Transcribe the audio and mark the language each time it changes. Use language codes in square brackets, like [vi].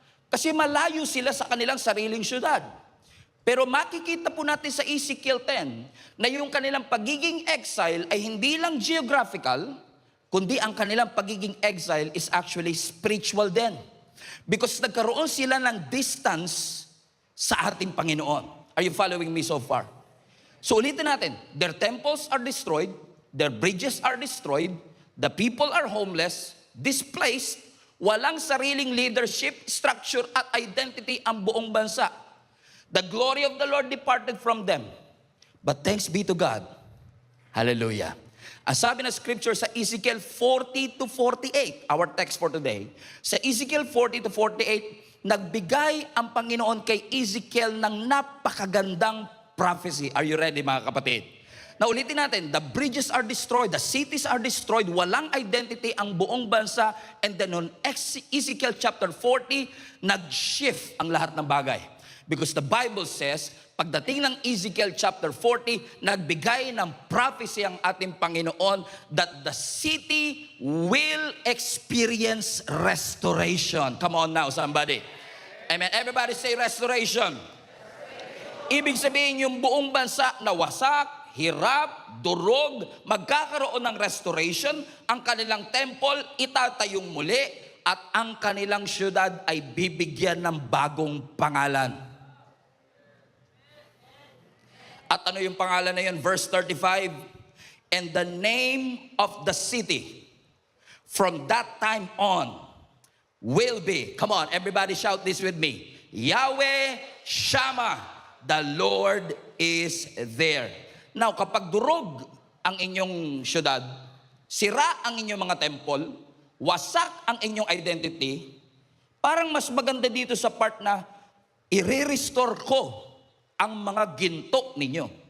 [tl] Kasi malayo sila sa kanilang sariling syudad. Pero makikita po natin sa Ezekiel 10 na yung kanilang pagiging exile ay hindi lang geographical, kundi ang kanilang pagiging exile is actually spiritual din. Because nagkaroon sila ng distance sa ating Panginoon. [en] Are you following me so far? [tl] So ulitin natin, [en] their temples are destroyed, their bridges are destroyed, the people are homeless, displaced, [tl] walang sariling leadership, structure at identity ang buong bansa. [en] The glory of the Lord departed from them. But thanks be to God. Hallelujah. [tl] Ang sabi ng scripture sa Ezekiel 40 to 48, [en] our text for today, [tl] sa Ezekiel 40 to 48, nagbigay ang Panginoon kay Ezekiel ng napakagandang prophecy. [en] Are you ready, [tl] mga kapatid? Na ulitin natin, [en] the bridges are destroyed, the cities are destroyed, [tl] walang identity ang buong bansa, [en] and then on Ezekiel chapter 40, [tl] nag-shift ang lahat ng bagay. [en] Because the Bible says, [tl] pagdating ng Ezekiel chapter 40, nagbigay ng prophecy ang ating Panginoon [en] that the city will experience restoration. Come on now, somebody. Amen. Everybody say restoration. [tl] Ibig sabihin, yung buong bansa na wasak, hirap, durog, magkakaroon ng restoration, ang kanilang temple itatayong muli, at ang kanilang syudad ay bibigyan ng bagong pangalan. At ano yung pangalan na yun? [en] Verse 35, and the name of the city from that time on will be, come on, everybody shout this with me, Yahweh Shammah, the Lord is there. [tl] Now, kapag durog ang inyong syudad, sira ang inyong mga temple, wasak ang inyong identity, parang mas maganda dito sa part na i-restore ko ang mga ginto ninyo.